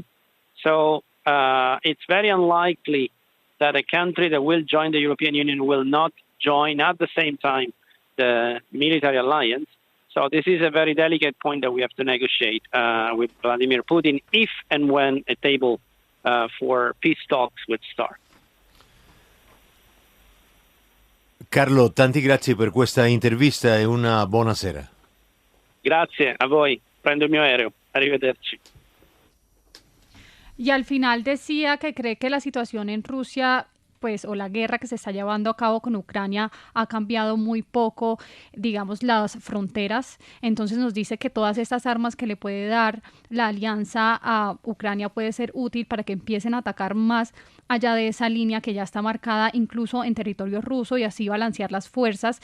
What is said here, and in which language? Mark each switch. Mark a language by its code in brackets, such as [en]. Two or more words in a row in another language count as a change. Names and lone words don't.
[en] So it's very unlikely that a country that will join the European Union will not join at the same time the military alliance. So this is a very delicate point that we have to negotiate with Vladimir Putin if and when a table for peace talks would start. [it] Carlo, tanti grazie per questa intervista e una buona sera. Grazie a voi, prendo il mio aereo, arrivederci. [es] Y al final decía que cree que la situación en Rusia pues o la guerra que se está llevando a cabo con Ucrania ha cambiado muy poco, digamos, las fronteras. Entonces nos dice que todas estas armas que le puede dar la alianza a Ucrania puede ser útil para que empiecen a atacar más allá de esa línea que ya está marcada incluso en territorio ruso y así balancear las fuerzas.